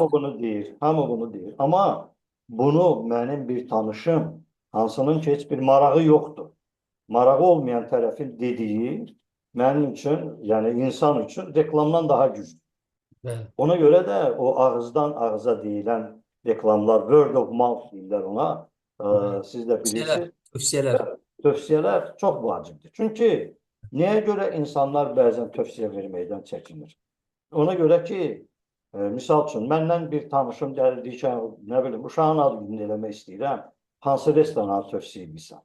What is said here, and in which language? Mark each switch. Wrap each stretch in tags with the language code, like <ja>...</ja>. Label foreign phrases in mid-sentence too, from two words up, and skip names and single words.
<az>Hamı bunu deyir, hamı bunu deyir. Amma bunu mənim bir tanışım, hansının ki, heç bir marağı yoxdur. Marağı olmayan tərəfin dediyi mənim üçün, yəni insan üçün reklamdan daha güclü. Bəli. Ona görə də o ağızdan ağıza deyilən reklamlar,</az> <en>word of mouth</en> <az>deyirlər ona, siz də Tövsiyələr, bilirsiniz. tövsiyələr. Tövsiyələr çox vacibdir. Çünki nəyə görə insanlar bəzən tövsiyə verməkdən çəkinir? Ona görə ki, misal üçün, məndən bir tanışım gəlir, deyir ki, nə bilim, uşağın adını eləmək istəyirəm, hansı restoranı tövsiyə edirsən?</az>